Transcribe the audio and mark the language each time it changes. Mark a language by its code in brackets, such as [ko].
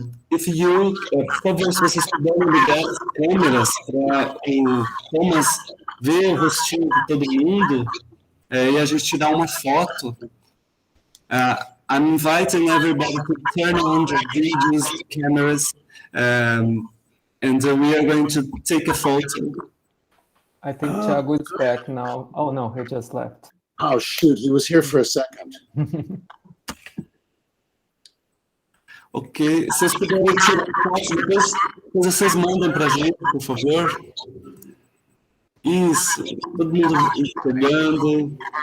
[en] If you, [pt] por favor, se vocês puderem ligar as câmeras para o Thomas ver o rostinho de todo mundo e a gente tirar uma foto. [en] I'm inviting everybody to turn on their videos, cameras, and we are going to take a photo. I think Thiago is back now. Oh no, he just left. Oh shoot, he was here for a second. [pt] Ok, vocês puderem tirar foto, depois vocês mandam para a gente, por favor. Isso, todo mundo pegando.